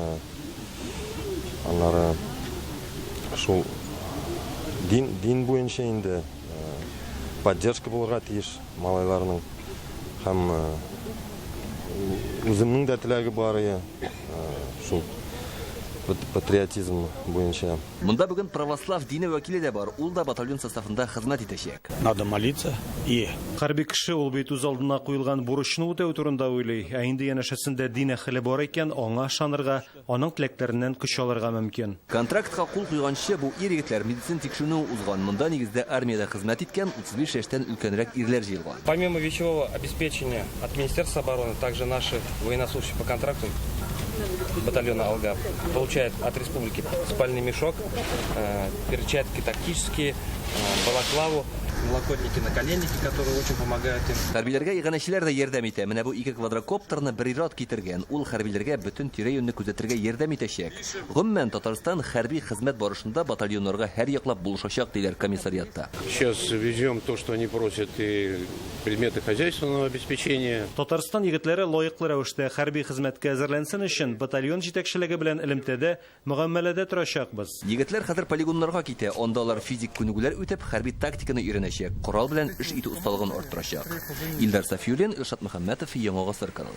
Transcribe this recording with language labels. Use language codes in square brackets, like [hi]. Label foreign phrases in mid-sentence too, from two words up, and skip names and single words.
[tt] Аннары шул дин буенча инде поддержка булырга тиеш малайларның һәм үземнең дә теләге бар. Шул патриотизм буенча. Монда бүген православ дине вәкиле дә бар. Ул да батальон составында хезмәт итәчәк. [ru] Надо молиться и [tt] хәрби кеше ул бит үз алдына куелган бурычны үтәү турында уйлый. Ә инде янәшәсендә дин әһеле бар икән, аңа ышанырга, аның теләкләреннән көч алырга мөмкин. Контрактка кул куйганчы бу ир-егетләр медицин тикшерүне узган. Монда нигездә армиядә хезмәт иткән 35 яшьтән өлкәнрәк ирләр җыелган. [ru] Помимо вещевого обеспечения от Министерства обороны, также наши военнослужащие по контракту батальона «Алга» получают от республики спальный мешок, перчатки тактические, балаклаву, налокотники, наколенники, которые очень помогают им. [tt] Хәрбиләргә иганәчеләр дә ярдәм итә. Менә бу 2 квадрокоптерны бер ират китергән. Ул хәрбиләргә бөтен тирә-юньне күзәтергә ярдәм итәчәк. Гомумән Татарстан хәрби хезмәт барышында батальоннарга һәр яклап булышачак диләр комиссариатта. [ru] Сейчас везем то, что они просят, и предметы хозяйственного обеспечения. [tt] Татарстан егетләре лаеклы рәвештә хәрби хезмәткә әзерләнсен өчен батальон җитәкчелеге белән элемтәдә мөгамәләдә торачакбыз. Егетләр хәзер полигоннарга китә. Анда алар физик күнегүләр үтеп, хәрби тактиканы өйрәнәчәк. Корал белән эш итү осталыгын арттырачак. Илдар Сафиуллин, Илшат Мөхәммәтов, Яңа Гасыр каналы.